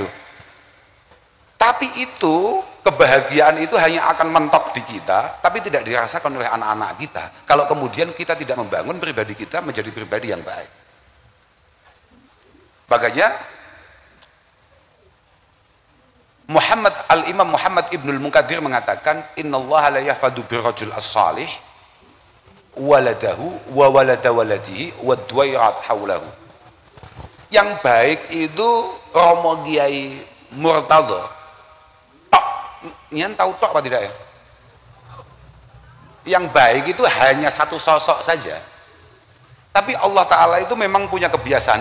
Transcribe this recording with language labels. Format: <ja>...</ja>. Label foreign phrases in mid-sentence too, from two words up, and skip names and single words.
<id>Tapi itu kebahagiaan itu hanya akan mentok di kita, tapi tidak dirasakan oleh anak-anak kita kalau kemudian kita tidak membangun pribadi kita menjadi pribadi yang baik. Makanya Al-Imam Muhammad Ibnul Munkadir mengatakan,</id> <ar>إن الله ليحفظ بالرجل الصالح ولده وولد ولده ودويرات حوله.</ar> <id>Yang baik itu Romo Kiai Murtado tok. Nyan tahu tok apa tidak ya? Yang baik itu hanya satu sosok saja. Tapi Allah Ta'ala itu memang punya kebiasaan.</id>